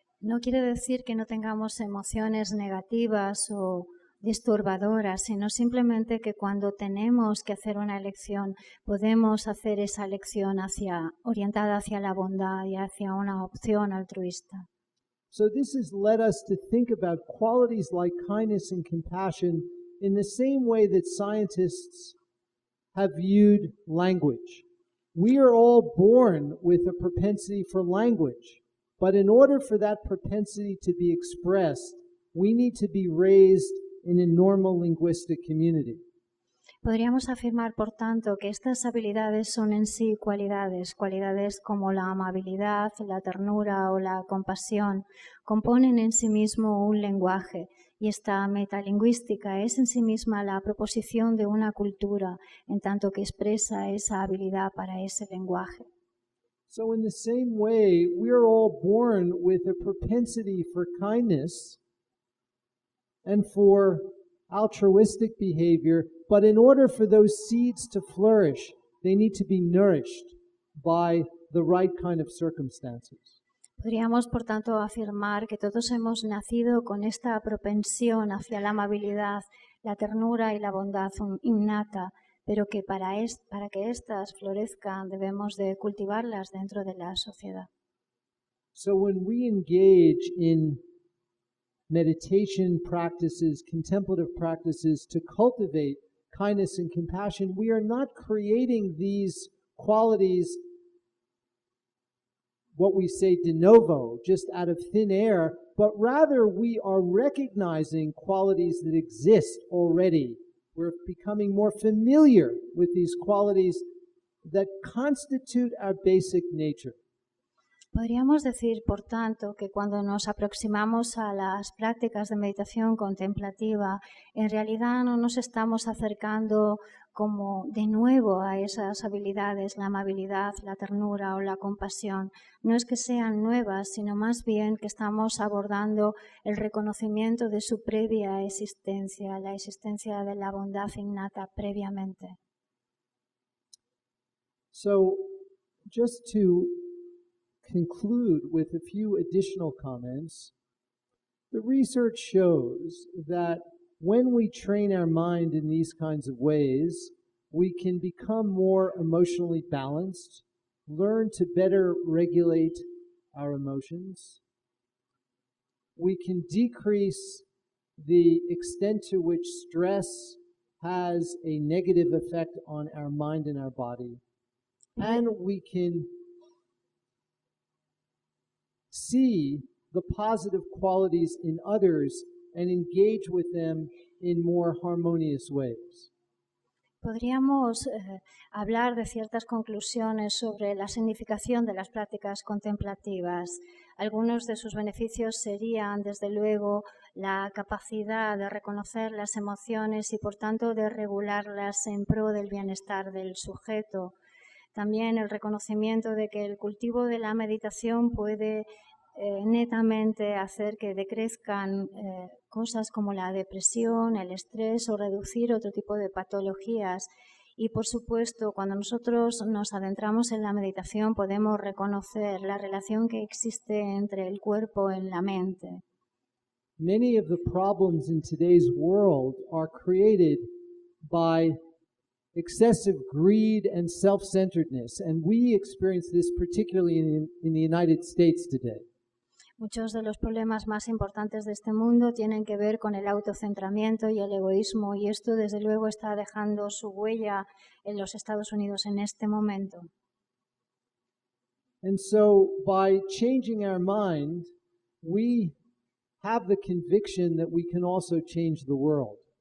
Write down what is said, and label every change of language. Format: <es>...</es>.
<es>No quiere decir que no tengamos emociones negativas o disturbadoras, sino simplemente que cuando tenemos que hacer una elección, podemos hacer esa elección orientada hacia la bondad y hacia una opción altruista.</es> <en>So this has led us to think about qualities like kindness and compassion in the same way that scientists have viewed language. We are all born with a propensity for language, but in order for that propensity to be expressed, we need to be raised in a normal linguistic community.</en> <es>Podríamos afirmar, por tanto, que estas habilidades son en sí cualidades como la amabilidad, la ternura o la compasión, componen en sí mismo un lenguaje, y esta metalingüística es en sí misma la proposición de una cultura, en tanto que expresa esa habilidad para ese lenguaje.</es> <en>So in the same way, we are all born with a propensity for kindness and for altruistic behavior, but in order for those seeds to flourish, they need to be nourished by the right kind of circumstances.</en> <es>Podríamos, por tanto, afirmar que todos hemos nacido con esta propensión hacia la amabilidad, la ternura y la bondad innata, pero que para que éstas florezcan debemos de cultivarlas dentro de la sociedad.</es> <en>So when we engage in meditation practices, contemplative practices to cultivate kindness and compassion, we are not creating these qualities, what we say</en> <la>de novo,</la> <en>just out of thin air, but rather we are recognizing qualities that exist already. We're becoming more familiar with these qualities that constitute our basic nature.</en> <es>Podríamos decir, por tanto, que cuando nos aproximamos a las prácticas de meditación contemplativa, en realidad no nos estamos acercando como de nuevo a esas habilidades, la amabilidad, la ternura o la compasión. No es que sean nuevas, sino más bien que estamos abordando el reconocimiento de su previa existencia, la existencia de la bondad innata previamente.</es> <en>So, just to conclude with a few additional comments, the research shows that when we train our mind in these kinds of ways, we can become more emotionally balanced, learn to better regulate our emotions. We can decrease the extent to which stress has a negative effect on our mind and our body. And we can see the positive qualities in others and engage with them in more harmonious ways.</en> <es>Podríamos hablar de ciertas conclusiones sobre la significación de las prácticas contemplativas. Algunos de sus beneficios serían, desde luego, la capacidad de reconocer las emociones y, por tanto, de regularlas en pro del bienestar del sujeto. También el reconocimiento de que el cultivo de la meditación puede netamente hacer que decrezcan cosas como la depresión, el estrés o reducir otro tipo de patologías. Y por supuesto, cuando nosotros nos adentramos en la meditación, podemos reconocer la relación que existe entre el cuerpo y la mente.</es> <en>Many of the problems in today's world are created by excessive greed and self-centeredness, and we experience this particularly in the United States today.</en> <es>Muchos de los problemas más importantes de este mundo tienen que ver con el autocentramiento y el egoísmo, y esto desde luego está dejando su huella en los Estados Unidos en este momento.</es> <en>And so by changing our mind, we have the conviction that we can also change the world.</en>